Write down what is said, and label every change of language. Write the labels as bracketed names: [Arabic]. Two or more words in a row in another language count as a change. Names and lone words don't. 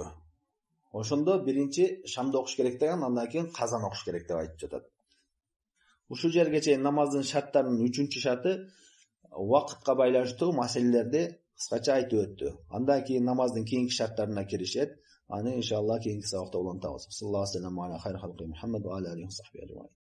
[Kyrgyz] Ошондо биринчи шамды окуш керек деген, андан кийин казаны окуш керек деп айтып жатат. Ушул жерге чейин намаздын шарттарынын 3-чү шарты убакытка байланыштуу маселелерди кыскача айтып өттү. Андан кийин намаздын кийинки шарттарына киришет. Аны иншалла кийинки сабакта улантабыз. [Arabic] صلى الله عليه وسلم على خير خلقه محمد وعلى عليه وصحبه